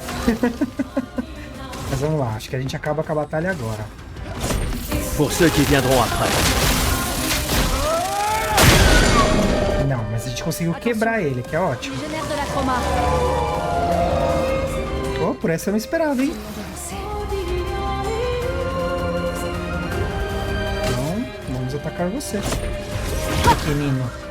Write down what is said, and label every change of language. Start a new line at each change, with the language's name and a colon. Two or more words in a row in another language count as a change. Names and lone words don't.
Portuguese: Mas vamos lá, acho que a gente acaba com a batalha agora.
French: Pour ceux qui viendront après.
Portuguese: Não, mas a gente conseguiu quebrar ele, que é ótimo. Oh, por essa eu não esperava, hein? Então, vamos atacar você, pequenino.